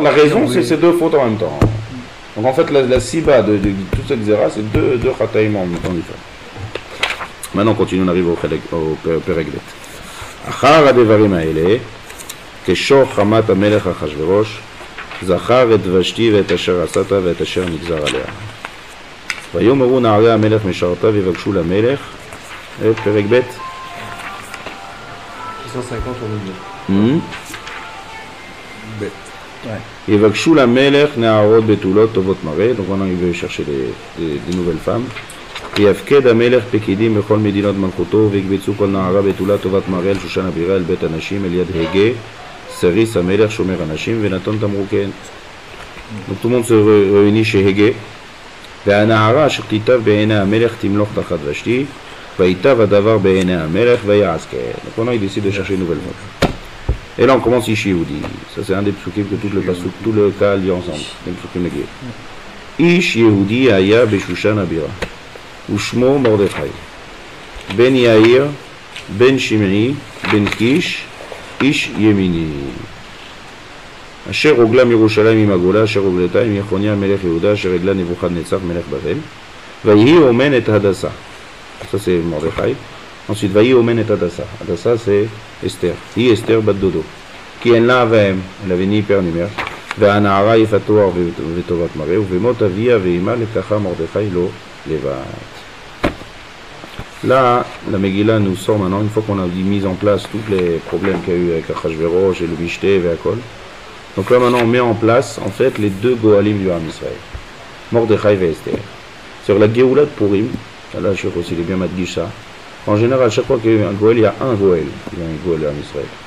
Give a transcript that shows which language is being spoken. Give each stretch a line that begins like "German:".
French: La raison, c'est ces deux fautes en même temps. Donc en fait, la Siba de toute cette Xéra, c'est deux Chataïm en même temps différents. Maintenant, on continue, on arrive au Perek Bet.
Hebrew: Achar hadevarim haele, keshor chamat hamelech Achashverosh, zachar et Vashti ואת אשר עשת ואת אשר נגזר עליה. ויאמרו נערי המלך משרתיו ויבקשו למלך, פרק ב'
French: 650 au milieu.
Hebrew: יבקשו למלך נערות בתולות טובות מראה,
French: donc maintenant il veut chercher des nouvelles femmes.
Hebrew: ויפקד המלך פקידים בכל מדינות מלכותו ויקבצו כל נערה בתולה טובת מראה אל שושן הבירה אל בית הנשים אל יד הגה סריס המלך שומר הנשים ונתן תמרוקן.
French: Donc tout le monde se réunit chez Hege.
Hebrew: והנערה אשר תיטב בעיני המלך תמלוך תחת ושתי ויטב הדבר בעיני המלך ויעש כן.
French: Donc maintenant il décide de chercher une nouvelle femme. Et là on commence ici Yehudi. Ça c'est un des psukim que tout le cas lit ensemble. Les psukim négés.
Hebrew: Ish Yehudi aya beshushan abira. ושמו מרדכי, בן יאיר, בן שמעי, בן קיש, איש ימיני. אשר רוגלה מירושלים עם הגולה, אשר רוגלתה עם יחוניה מלך יהודה, אשר רגלה נבוכדנצר מלך בבל. ויהי אומן את הדסה.
French: Ça c'est Mordechai. Ensuite,
Hebrew: ויהי אומן את הדסה.
French: הדסה c'est אסתר.
Hebrew: היא אסתר בת דודו. כי אין לה אביהם,
French: elle avait ni père ni mère.
Hebrew: והנערה יפת תואר וטובת מראה, ובמות אביה ואימה לקחה מרדכי לו לבד.
French: Là, la Megillah nous sort maintenant, une fois qu'on a mis en place tous les problèmes qu'il y a eu avec Achashverosh et le Mishté et Akol. Donc là maintenant on met en place en fait les deux Goalim du Ham Israël, Mordechai et Esther. Sur la Géoula de Purim, là je sais aussi il est bien madgish ça. En général, chaque fois qu'il y a eu un Goel, il y a un Goel. Il y a un Goel du Ham Israël.